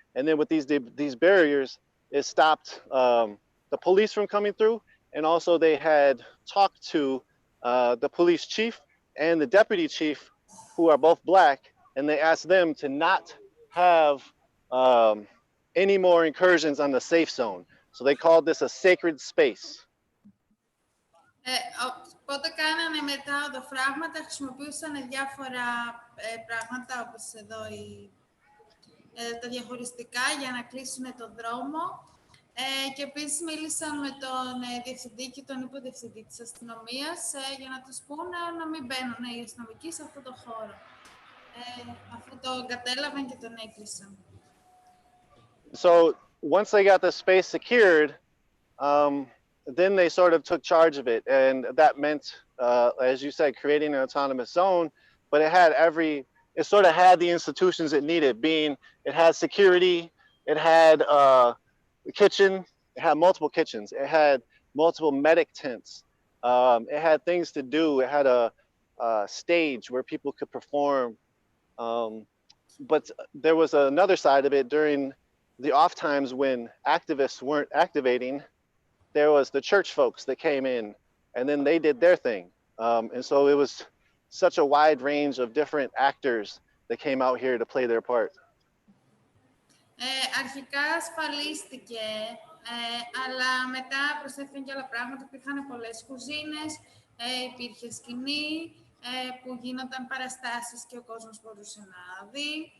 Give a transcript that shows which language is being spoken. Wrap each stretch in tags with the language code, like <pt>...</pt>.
<en>And then with these barriers, it stopped the police from coming through, and also they had talked to the police chief and the deputy chief, who are both black, and they asked them to not have any more incursions on the safe zone. So they called this a sacred space.</en> <el>Οπότε κάνανε μετά οδοφράγματα, χρησιμοποιούσαν διάφορα πράγματα όπως εδώ τα διαχωριστικά για να κλείσουν τον δρόμο. Και επίσης μίλησαν με τον διευθυντή και τον υποδιευθυντή της αστυνομίας για να τους πούνε να μην μπαίνουν οι αστυνομικοί σε αυτό το χώρο. Αυτό το κατέλαβαν και τον έκλεισαν.</el> <en>So once they got the space secured, then they sort of took charge of it, and that meant, as you said, creating an autonomous zone. But it sort of had the institutions it needed. It had security, it had the kitchen, it had multiple kitchens, it had multiple medic tents, it had things to do, it had a stage where people could perform. But there was another side of it during the off times when activists weren't activating. There was the church folks that came in, and then they did their thing. And so it was such a wide range of different actors that came out here to play their part.</en> <el>Αρχικά ασφαλίστηκε, αλλά μετά προσθέθηκαν και άλλα πράγματα. Υπήρχαν πολλές κουζίνες, υπήρχε σκηνή που γίνονταν παραστάσεις και ο κόσμος μπορούσε να δει.</el>